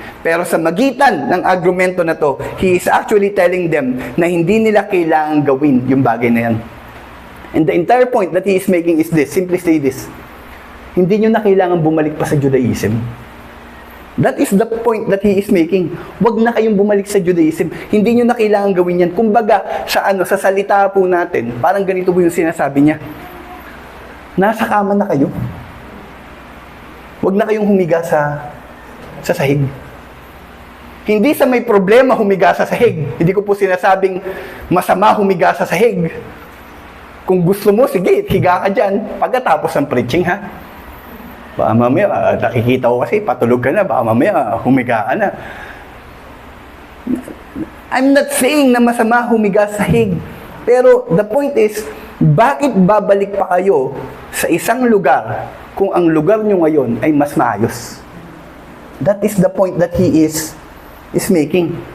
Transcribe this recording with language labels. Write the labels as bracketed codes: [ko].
[tl] Pero sa magitan ng argumento na to, [en] he is actually telling them [tl] na hindi nila kailangan gawin yung bagay na yan. [en] And the entire point that he is making is this, simply say this, [tl] hindi nyo na kailangan bumalik pa sa Judaism. [en] That is the point that he is making. [tl] Huwag na kayong bumalik sa Judaism. Hindi nyo na kailangan gawin yan. Kumbaga, sa salita po natin, parang ganito po yung sinasabi niya. Nasa kama na kayo. Huwag na kayong humiga sa sahig. Hindi sa may problema humiga sa sahig. Hindi ko po sinasabing masama humiga sa sahig. Kung gusto mo, sige, higa ka dyan. Pagkatapos ng preaching, ha? Baka mamaya, nakikita ko kasi, patulog ka na. Baka mamaya, humiga ka na. [en] I'm not saying [tl] na masama humiga sa sahig. Pero [en] the point is, [tl] bakit babalik pa kayo sa isang lugar kung ang lugar nyo ngayon ay mas maayos? [en] That is the point that he is making.